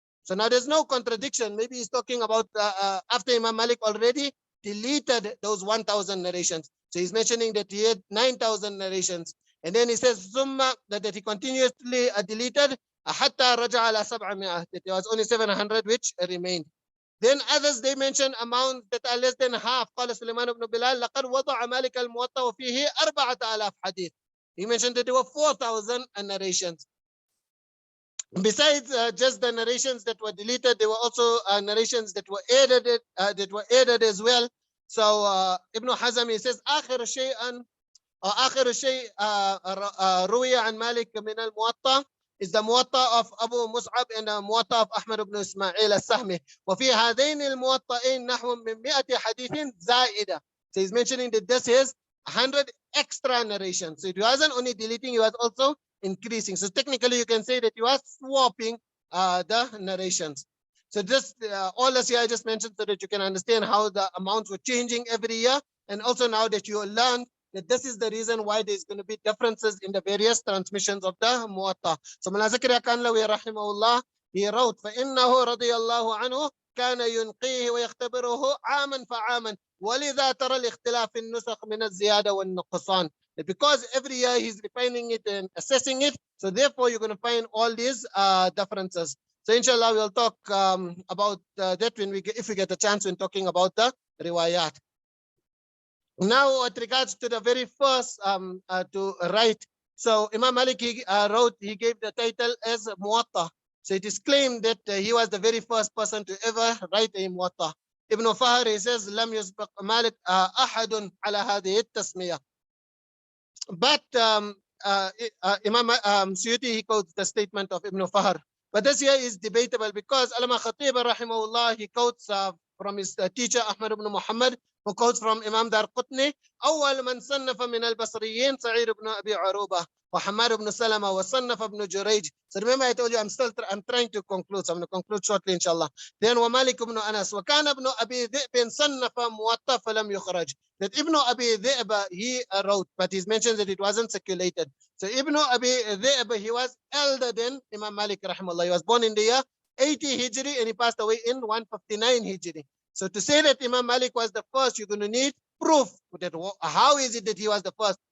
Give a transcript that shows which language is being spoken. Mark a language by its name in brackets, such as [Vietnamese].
[English] So now there's no contradiction. Maybe he's talking about after Imam Malik already deleted those 1,000 narrations. So he's mentioning that he had 9,000 narrations. And then he says, Summa, that he continuously deleted, [Arabic] hatta raja ala 700, [English] that there was only 700 which remained. Then others, they mention amounts that are less than half. [Arabic] قال سليمان بن بلال لقد وضع مالك الموطأ وفيه 4,000 حديث. [English] He mentioned that there were 4,000 narrations. Besides just the narrations that were deleted, there were also narrations that were added as well. So Ibn Hazm, he says [Arabic] آخر شيء روي عن مالك من الموطأ [English] is the Muwatta of Abu Mus'ab and the Muwatta of Ahmad ibn Ismail al-Sahmi. [Arabic] وفي هذين الموطئين نحو من 100 حديث زائدة. [English] So he's mentioning that this is 100 extra narrations. So he wasn't only deleting, he was also increasing. So technically you can say that he was swapping the narrations. So just all this here I just mentioned so that you can understand how the amounts were changing every year. And also now that you learned that this is the reason why there's going to be differences in the various transmissions of the Muwatta. So Mullah Zakaria Kanlawi rahimahullah, he wrote, [Arabic] فَإِنَّهُ رَضِيَ اللَّهُ عَنْهُ كَانَ يُنْقِيهِ وَيَخْتَبِرُهُ عَامًا فَعَامًا وَلِذَا تَرَى الْإِخْتِلَافِ النُّسَخ مِنَ الزِّيَادَةِ وَالنُّقْصَانِ. [English] Because every year he's refining it and assessing it, so therefore you're going to find all these differences. So inshallah we'll talk about that when if we get a chance when talking about the riwayat. Now, with regards to the very first to write, so Imam Malik he gave the title as Muwatta. So it is claimed that he was the very first person to ever write a Muwatta. Ibn Fahr, he says, [Arabic] لم يسبق مالك أحد على هذه التسمية. [English] But Imam Suyuti, he quotes the statement of Ibn Fahr. But this here is debatable because Allama Khatib rahimahullah, he quotes from his teacher Ahmad ibn Muhammad, who quotes from Imam Dar Qutni, [Arabic] أول من صنف من البصريين سعيد بن أبي عروبة وحماد بن سلمة وصنف ابن جريج. [English] So remember I told you I'm trying to conclude. So I'm going to conclude shortly inshallah. Then [Arabic] ومالك بن أنس وكان ابن أبي ذئب صنف موطأ فلم يخرج. [English] That Ibn Abi Dhi'b he wrote, but he mentions that it wasn't circulated. So Ibn Abi Dhi'b, he was elder than Imam Malik rahimahullah. He was born in the year 80 Hijri and he passed away in 159 Hijri. So to say that Imam Malik was the first, you're going to need proof. That how is it that he was the first?